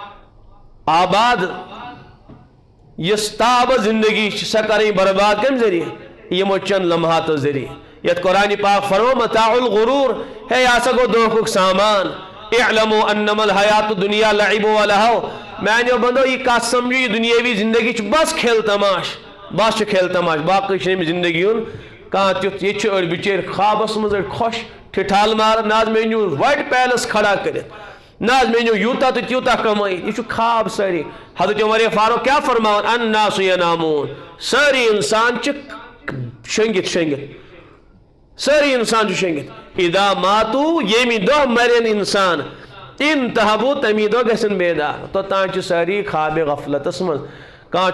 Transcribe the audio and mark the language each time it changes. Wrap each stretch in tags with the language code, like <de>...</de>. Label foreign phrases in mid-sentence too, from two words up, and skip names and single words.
<ks>آباد یۄس تاب زندگی چھِ سۄ کرٕنۍ برباد کمہِ ذٔریعہٕ یِمو چند لمحاتو ذٔریعہٕ یتھ قرآنِ پاک فرمو</ks> <ar>متاع الغرور</ar> <ks>ہے یہِ ہسا گوٚو دھوکُک سامان</ks> <ar>اعلموا انما الحیات الدنیا لعب و لہو</ar> <ks>میانیو بندو یہ کتھ سمجھو یہ دنیاوی زندگی چھِ بس کھیل تماش بس چھُ کھیل تماش باقٕے چھِنہٕ أمِس زندگی ہُنٛد کانٛہہ تیُتھ ییٚتہِ چھِ أڑۍ بِچٲرۍ خوابس منٛز أڑۍ خۄش ٹھِٹھال ماران نہ حظ مےٚ أنِو وایٹ پیلس کھڑا کٔرِتھ نہ حظ مےٚ أنِو یوٗتاہ تہٕ تیوٗتاہ کمٲیِتھ یہِ چھُ خواب سٲری حضرت عمر فاروق کیٛاہ فرماوان</ks> <ar>الناس ینامون</ar> <ks>سٲری انسان چھِ شۄنٛگِتھ سٲری انسان چھِ شۄنٛگِتھ</ks> <ar>اذا ماتو</ar> <ks>ییٚمہِ دۄہ مرن انسان انتہبو تمی دۄہ گژھن بیدار توٚتام چھِ سٲری خوابِ غفلتس منٛز کانٛہہ</ks>